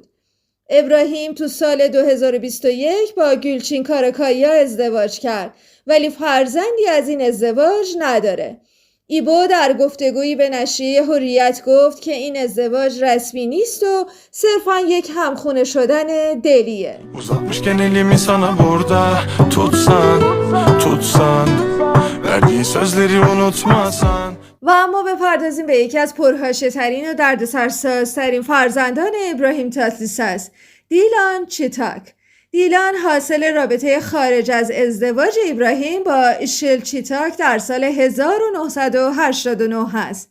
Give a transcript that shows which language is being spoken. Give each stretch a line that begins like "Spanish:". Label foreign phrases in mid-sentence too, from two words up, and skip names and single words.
Persian: ابراهیم تو سال 2021 با گلچین کاراکایا ازدواج کرد ولی فرزندی از این ازدواج نداره. ایبو در گفتگویی به نشریه حریت گفت که این ازدواج رسمی نیست و صرفاً یک همخونه شدن دلیه.
Turkish: Uzatmışken elimi sana burada tutsan verdiğin sözleri unutmasan.
Persian: و اما بپردازیم به یکی از پرحاشیه ترین و دردسرسازترین فرزندان ابراهیم تاتلیسس، دیلان چیتاک. دیلان حاصل رابطه خارج از ازدواج ابراهیم با ایشیل چیتاک در سال 1989 هست.